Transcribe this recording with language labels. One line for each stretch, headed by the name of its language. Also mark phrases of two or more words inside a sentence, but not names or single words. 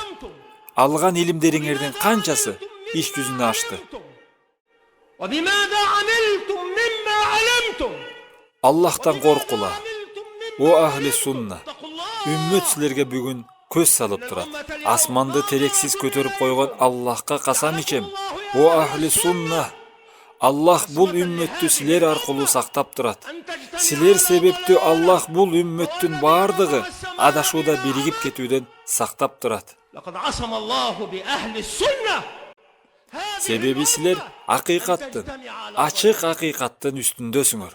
Kyrgyz: Алган илимдериңердин канчасы иш жүзүнө ашты? Аллахтан коркула.
Arabic: يا أهل السنة.
Kyrgyz: Үммөт силерге бүгүн көз салып турат. Асманды терексиз көтөрүп койгон Аллахка касам ичем.
Arabic: يا أهل السنة.
Kyrgyz: Аллах бул үммөттү силер аркылуу сактап турат. Силер себептүү Аллах бул үммөттүн бардыгы адашууда биригип кетүүдөн сактап турат. Себеби силер акыйкаттын, ачык акыйкаттын үстүндөсүңөр.